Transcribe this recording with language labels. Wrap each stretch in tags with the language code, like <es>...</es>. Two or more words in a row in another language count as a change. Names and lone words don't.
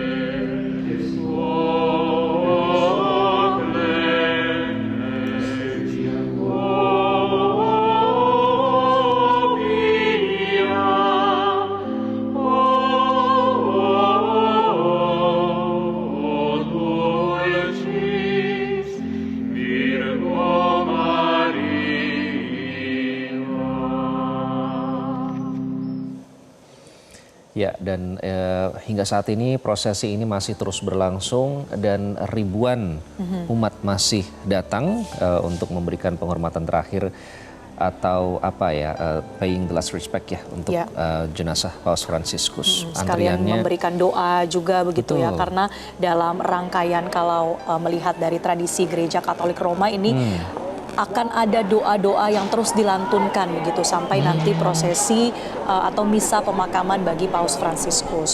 <la>O clemens, o pia, o dulcis Virgo Maria.</la> <id>Ya, dan hingga saat ini prosesi ini masih terus berlangsung dan ribuan umat masih datang untuk memberikan penghormatan terakhir atau apa ya,</id> <en>paying the last respect</en> <id>ya untuk jenazah Paus Fransiskus. Sekalian memberikan doa juga begitu ya, Betul. karena dalam rangkaian kalau melihat dari tradisi Gereja Katolik Roma ini akan ada doa-doa yang terus dilantunkan begitu sampai nanti prosesi atau misa pemakaman bagi Paus Fransiskus.</id>